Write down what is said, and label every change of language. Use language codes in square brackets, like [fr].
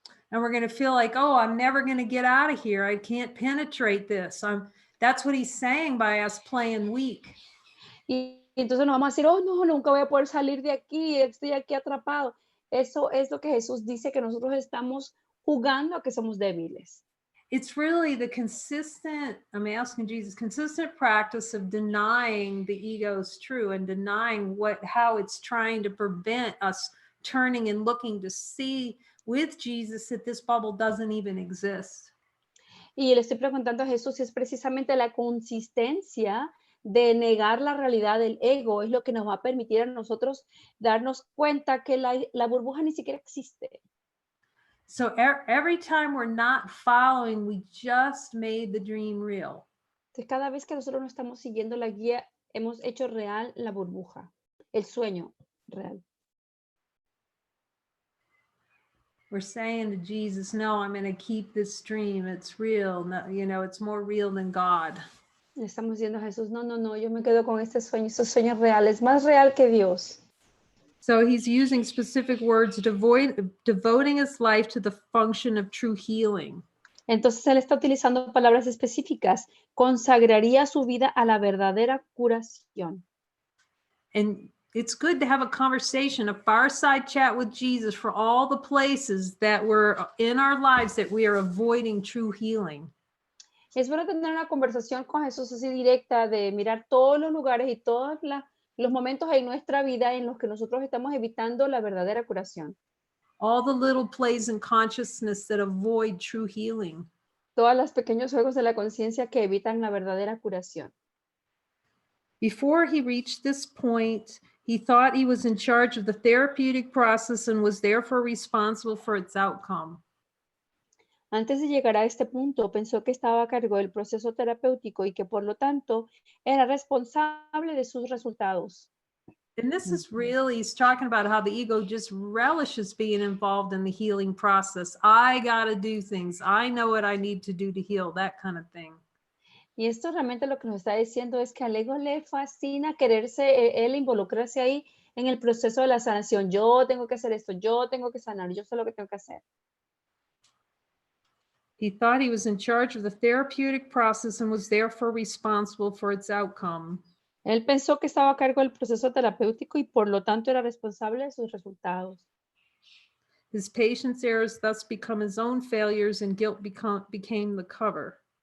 [en] And we're going to feel like, oh, I'm never going to get out of here. I can't penetrate this. That's what he's saying by us playing weak. [es] Y entonces nos vamos a decir, oh, no, nunca voy a poder salir de aquí, estoy aquí atrapado. Eso es lo que Jesús dice, que nosotros estamos jugando a que somos débiles. [en] It's really the I'm asking Jesus, consistent practice of denying the ego's true and denying how it's trying to prevent us turning and looking to see with Jesus that this bubble doesn't even exist. [es] Y le estoy preguntando a Jesús si es precisamente la consistencia de negar la realidad del ego, es lo que nos va a permitir a nosotros darnos cuenta que la burbuja ni siquiera existe. [en] So every time we're not following, we just made the dream real. [es] Entonces, cada vez que nosotros no estamos siguiendo la guía, hemos hecho real la burbuja, el sueño real. [en] We're saying to Jesus, no, I'm going to keep this dream. It's real. No, it's more real than God. [es] Le estamos diciendo a Jesús, no, yo me quedo con este sueño real, es más real que Dios. [en] So he's using specific words, devoting his life to the function of true healing. [es] Entonces él está utilizando palabras específicas. Consagraría su vida a la verdadera curación. [en] And it's good to have a conversation, a fireside chat with Jesus for all the places that were in our lives that we are avoiding true healing. [es] Es bueno tener una conversación con Jesús así directa, de mirar todos los lugares y todos los momentos en nuestra vida en los que nosotros estamos evitando la verdadera curación. [en] All the little plays in consciousness that avoid true healing. [es] Todos los pequeños juegos de la conciencia que evitan la verdadera curación. [en] Before he reached this point, he thought he was in charge of the therapeutic process and was therefore responsible for its outcome. [es] Antes de llegar a este punto, pensó que estaba a cargo del proceso terapéutico y que por lo tanto era responsable de sus resultados. [en] And this is really, he's talking about how the ego just relishes being involved in the healing process. I got to do things. I know what I need to do to heal, that kind of thing. [es] Y esto realmente lo que nos está diciendo es que al ego le fascina quererse, él involucrarse ahí en el proceso de la sanación. Yo tengo que hacer esto, yo tengo que sanar, yo sé lo que tengo que hacer. [en] He thought he was in charge of the therapeutic process and was therefore responsible for its outcome. [es] Él pensó que estaba a cargo del proceso terapéutico y por lo tanto era responsable de sus resultados. [en] His patient's errors thus become his own failures and guilt became the cover.